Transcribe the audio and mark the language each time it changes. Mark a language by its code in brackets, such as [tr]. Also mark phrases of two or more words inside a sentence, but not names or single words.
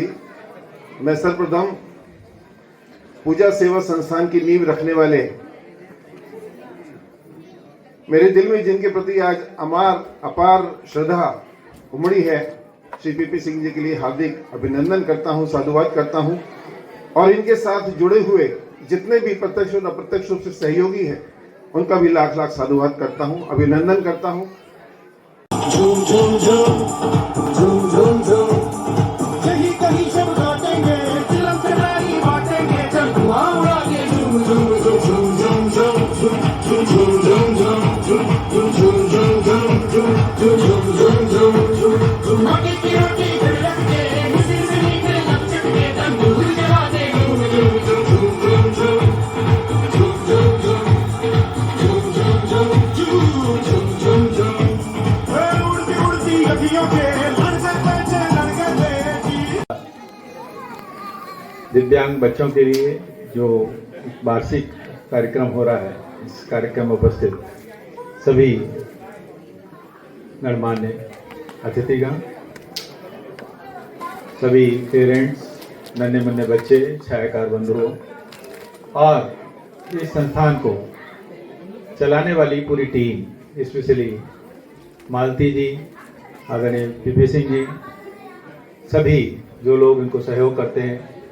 [hi] मैं सर्वप्रथम पूजा सेवा संस्थान की नींव रखने वाले, मेरे दिल में जिनके प्रति आज अपार श्रद्धा उमड़ी है, श्री पीपी सिंह जी के लिए हार्दिक अभिनंदन करता हूं, साधुवाद करता हूं। और इनके साथ जुड़े हुए जितने भी प्रत्यक्ष और अप्रत्यक्ष रूप से सहयोगी हैं, उनका भी लाख लाख साधुवाद करता हूं, अभिनंदन करता हूं। झूम झूम झूम झूम झूम झूम कहीं कहीं सब बांटेंगे, तिलक करारी बांटेंगे, जब धुआं उड़ाके झूम झूम झूम झूम झूम झूम झूम झूम झूम झूम झूम झूम झूम माटी की रोटी लग के मिसिर से मीठे लपचक के तंदूर जला दे झूम झूम झूम झूम झूम झूम झूम झूम झूम झूम उड़ती उड़ती अखियों के दिव्यांग बच्चों के लिए जो वार्षिक कार्यक्रम हो रहा है, इस कार्यक्रम में उपस्थित सभी गणमान्य अतिथिगण, सभी पेरेंट्स, नन्हे मुन्ने बच्चे, छायाकार बंधुओं और इस संस्थान को चलाने वाली पूरी टीम, स्पेशली मालती जी, आदरणीय पीपी सिंह जी, सभी जो लोग इनको सहयोग करते हैं,